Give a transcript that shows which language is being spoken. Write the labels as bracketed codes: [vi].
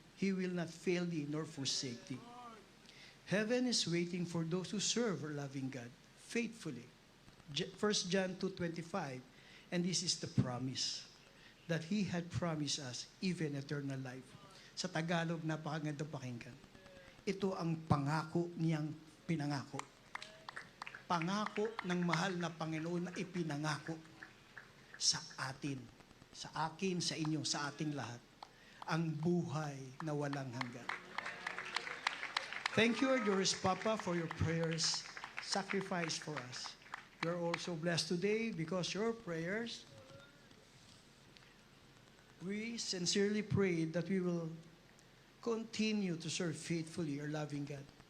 [en] He will not fail thee nor forsake thee. Heaven is waiting for those who serve our loving God faithfully. 1 John 2:25, and this is the promise that He had promised us, even eternal life. [tl] Sa Tagalog, napakaganda pakinggan. Ito ang pangako niyang pinangako. Pangako ng mahal na Panginoon na ipinangako sa atin, sa akin, sa inyo, sa ating lahat, ang buhay na walang hanggan. [en] Thank you, dearest Papa, for your prayers, sacrifice for us. You're also blessed today because your prayers, we sincerely pray that we will continue to serve faithfully our loving God.